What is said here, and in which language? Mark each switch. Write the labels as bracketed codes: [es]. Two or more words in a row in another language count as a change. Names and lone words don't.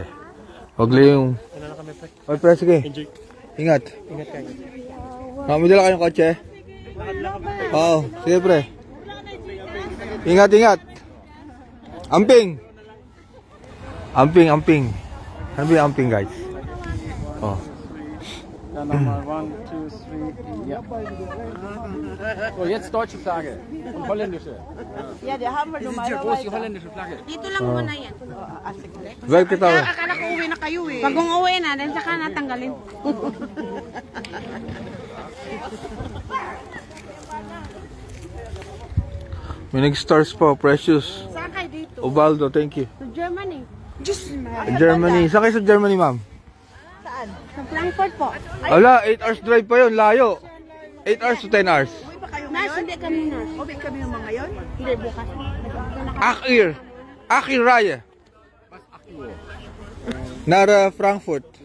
[tl] Huwag lang yung... Oy, pre, sige. Ingat. Ingat kayo. May dala kayong kotse? Oo, sige pre. Ingat, ingat. Amping. Amping, amping. Ano ba yung amping, guys? Oh. [de] Nummer 1, 2, 3, ja. So, jetzt deutsche Flagge und holländische. Yeah, die haben wir Wo ist die holländische Flagge? [tl] Dito lang muna yan. Well, kita ko. Akala ko uwi na kayo eh. Pag umuwi na, dahil saka natanggalin. May nag-stars po, Precious. Saan kayo dito? Ubaldo, [en] thank you. [tl] Sa Germany. Germany. Saan kayo sa Germany, ma'am? Saan? Sa Frankfurt po. Ala, [en] 8 hours drive [tl] pa yun, layo. [en] 8 hours to 10 hours. [tl] Uwi ba kayo Nurse, ngayon? hindi kami nurse. Uwi kami ng mga ngayon? Hindi, bukas. Akir. Akir Raya. Nara Frankfurt.